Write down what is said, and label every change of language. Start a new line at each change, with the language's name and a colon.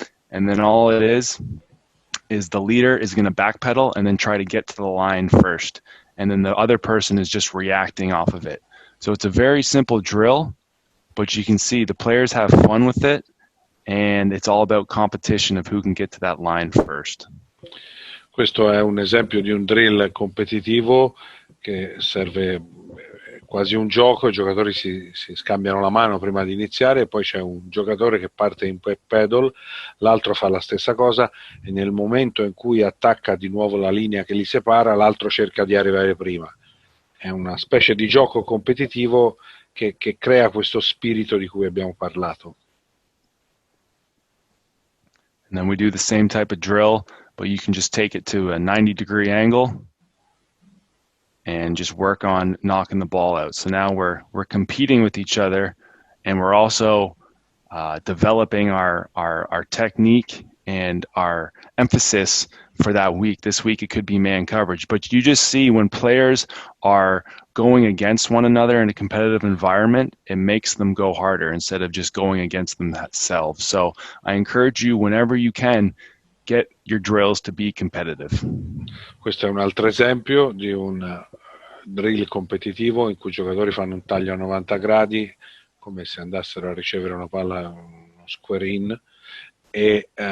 English: And then all it is the leader is going to backpedal and then try to get to the line first. And then the other person is just reacting off of it. So it's a very simple drill, but you can see the players have fun with it, and it's all about competition of who can get to that line first.
Italian: Questo è un esempio di un drill competitivo che serve quasi un gioco, i giocatori si scambiano la mano prima di iniziare, e poi c'è un giocatore che parte in backpedal, l'altro fa la stessa cosa, e nel momento in cui attacca di nuovo la linea che li separa, l'altro cerca di arrivare prima. È una specie di gioco competitivo che crea questo spirito di cui abbiamo parlato.
English: And then we do the same type of drill, but you can just take it to a 90-degree angle and just work on knocking the ball out. So now we're competing with each other, and we're also developing our technique and our emphasis for that week. This week it could be man coverage, but you just see when players are going against one another in a competitive environment, it makes them go harder instead of just going against themselves. So I encourage you, whenever you can, get your drills to be competitive.
Italian: Questo è un altro esempio di un drill competitivo in cui i giocatori fanno un taglio a 90 gradi come se andassero a ricevere una palla, uno square in, e